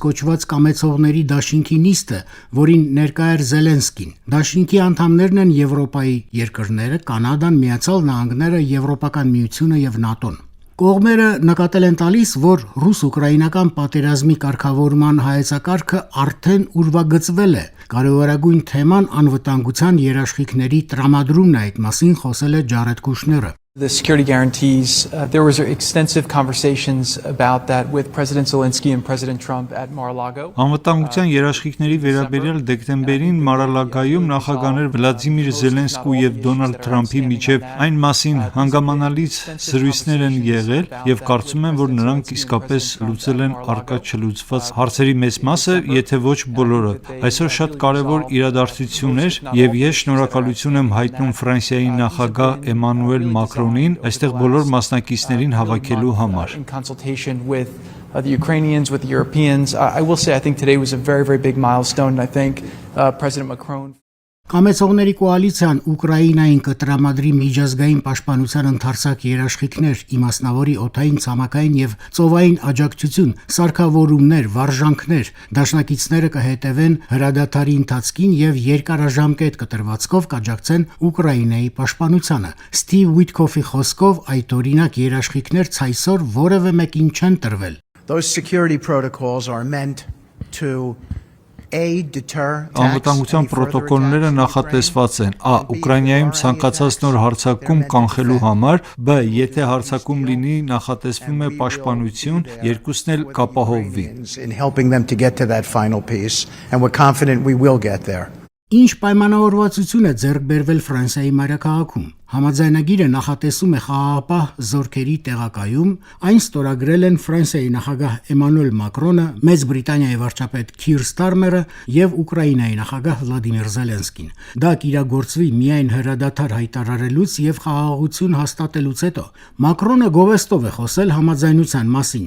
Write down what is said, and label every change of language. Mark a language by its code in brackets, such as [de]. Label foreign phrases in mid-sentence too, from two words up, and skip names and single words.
[hy] կոչված կամեցողների դաշինքի նիստը, որին ներկա էր Զելենսկին։ Դաշինքի անդամներն են Եվրոպայի երկրները, Կանադան, Միացյալ Նահանգները, Եվրոպական միությունը եւ ՆԱՏՕ-ն։ Կողմերը նկատել են տալիս, որ ռուս-ուկրաինական պատերազմի կարգավորման հայեցակարգը արդեն ուրվագծվել է։ Կարևորագույն թեման անվտանգության երաշխիքների տրամադրումն է, այդ մասին խոսել է Ջարեդ Կուշները։ [en] The security guarantees, there was extensive conversations about that with President Zelensky and President Trump at Mar-a-Lago. [hy] Անվտանգության երաշխիքների վերաբերյալ դեկտեմբերին Մարալագայում նախագահներ Վլադիմիր Զելենսկու եւ Դոնալդ Թրամփի միջև այն մասին հանգամանալից զրույցներ են եղել եւ կարծում եմ, որ նրանք իսկապես լուծել են առկա չլուծված հարցերի մեծ մասը, եթե ոչ բոլորը։ Այսօր շատ կարեւոր իրադարձություն էր եւ ես շնորհակալություն եմ հայտնում Ֆրանսիայի նախագահ Էմանուել Մակրոնին այստեղ բոլոր մասնակիցներին հավաքելու համար։ [en] In consultation with the Ukrainians, with the Europeans, I will say I think today was a very big milestone, and I think President Macron. [hy] Կամեցողների կոալիցիան Ուկրաինային կտրամադրի միջազգային պաշտպանության ընդարձակ երաշխիքներ, իմասնավորի օդային, ցամաքային եւ ծովային աջակցություն, սարքավորումներ, վարժանքներ, դաշնակիցները կհետևեն հրադադարի ընթացքին եւ երկարաժամկետ կտրվածքով կաջակցեն Ուկրաինայի պաշտպանությանը։ Սթիվ Ուիթքոֆի խոսքով այդ օրինակ երաշխիքներ ցայսօր որևէ մեկին չեն տրվել։ [en] Those security protocols are meant to [hy] Անվտանգության պրոտոկոլները նախատեսված են Ուկրաինայում ցանկացած նոր հարձակում կանխելու համար, եթե հարձակում լինի, նախատեսվում է պաշտպանություն, երկուսն էլ կապահովվի։ Ինչ պայմանավորվածություն է ձեռք բերվել Ֆրանսիայի մայրաքաղաքում։ Համաձայնագիրը նախատեսում է խաղաղապահ զորքերի տեղակայում, այն ստորագրել են Ֆրանսիայի նախագահ Էմանուել Մակրոնը, Մեծ Բրիտանիայի վարչապետ Քիր Ստարմերը եւ Ուկրաինայի նախագահ Վլադիմիր Զելենսկին։ Դա կիրագործվի միայն հրադադար հայտարարելուց եւ խաղաղություն հաստատելուց հետո։ Մակրոնը գովեստով է խոսել համաձայնության մասին։